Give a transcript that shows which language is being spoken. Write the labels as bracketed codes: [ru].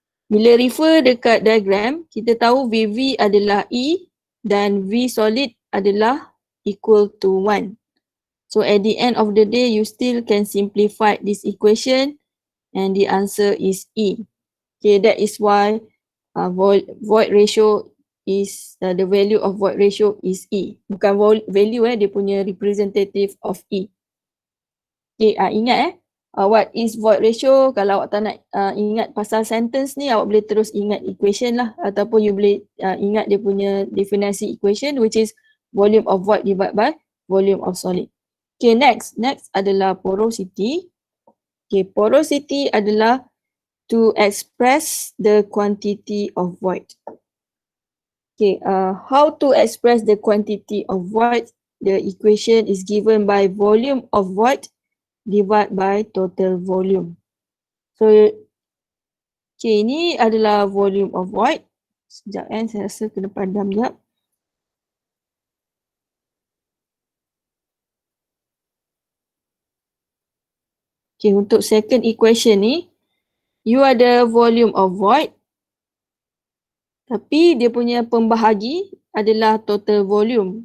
[ms] Bila refer dekat diagram, kita tahu VV adalah E dan V solid adalah [en] equal to [ms] 1. [en] So at the end of the day, you still can simplify this equation and the answer is E. Okay, that is why void ratio is, the value of void ratio is E. [ms] Bukan value dia punya representative of E. Okay, ingat [en] what is void ratio? [ms] Kalau awak tak nak ingat pasal sentence ni, awak boleh terus ingat equation lah. Ataupun you boleh ingat dia punya definisi equation [en] which is volume of void divided by volume of solid. [ms] Okay, next adalah porosity. [en] Okay, porosity adalah to express the quantity of void. Okay, how to express the quantity of void? The equation is given by volume of void divided by total volume. So, okay, [ms] ini adalah [en] volume of void. [ms] Sekejap saya rasa kena padam sekejap. Okay, untuk second equation ni, you ada volume of void tapi dia punya pembahagi adalah total volume.